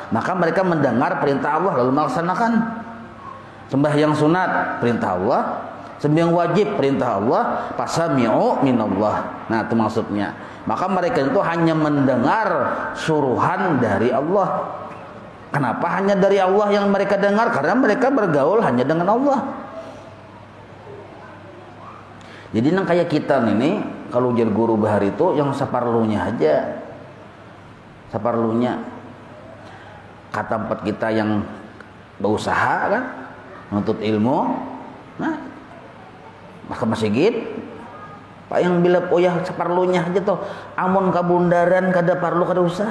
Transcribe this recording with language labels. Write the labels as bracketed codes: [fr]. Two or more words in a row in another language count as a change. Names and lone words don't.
[id] Maka mereka mendengar perintah Allah lalu melaksanakan. Sembahyang sunat, perintah Allah. Sembahyang wajib, perintah Allah, [ar] فسمعوا من الله. [id] Nah, itu maksudnya. Maka mereka itu hanya mendengar suruhan dari Allah. Kenapa hanya dari Allah yang mereka dengar? Karena mereka bergaul hanya dengan Allah. [bjn] Jadi nang kayak kita ini, kalau jadi guru bahar itu yang separlunya aja. Separlunya. [id] Kata tempat kita yang berusaha kan, menuntut ilmu. [bjn] Nah, maka masjid Pak yang bila poyah separlunya aja tuh, amun kabundaran kada parlu kada usah.